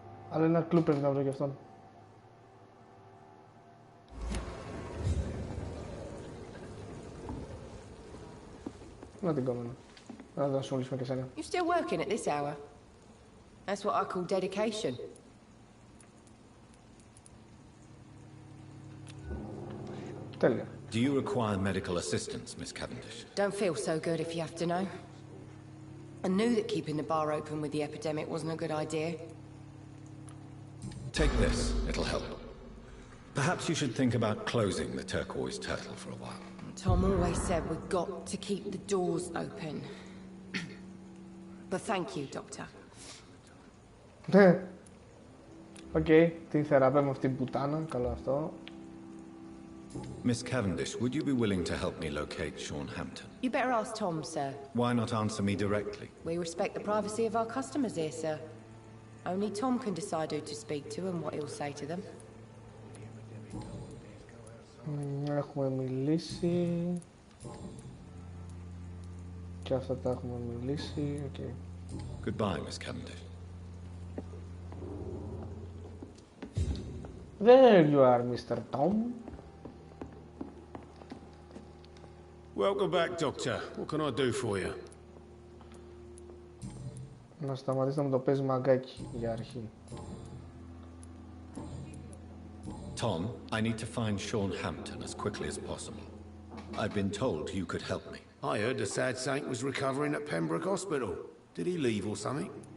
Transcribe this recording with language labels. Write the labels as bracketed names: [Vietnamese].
[Greek] Αλλά ένα κλου πρέπει να βρω και αυτόν. Να την κόμμενα. Να τον ασχολήσουμε και σένα. [English] You still working at this hour? That's what I call dedication. [Greek] Τέλεια. [English] Do you require medical assistance, Miss Cavendish? Don't feel so good if you have to know. I knew that keeping the bar open with the epidemic wasn't a good idea. Take this, it'll help. Perhaps you should think about closing the turquoise turtle for a while. Tom always said we've got to keep the doors open. But thank you, Doctor. [Greek] Οκ, την θεραπεύουμε αυτή την πουτάνα, καλό αυτό. [English] Miss Cavendish, would you be willing to help me locate Sean Hampton? You better ask Tom, sir. Why not answer me directly? We respect the privacy of our customers here, sir. Only Tom can decide who to speak to and what he'll say to them. [Greek] Έχουμε μιλήσει. Και αυτά τα έχουμε μιλήσει. [English] Okay. Goodbye, Miss Cavendish. There you are, Mr. Tom. Welcome back, Doctor. What can I do for you? [Greek] Να σταματήσει να μου το παίζει μαγκάκι για αρχή. [English] Tom, I need to find Sean Hampton as quickly as possible. I've been told you could help me. I heard the sad saint was recovering at Pembroke Hospital. Did he leave or something?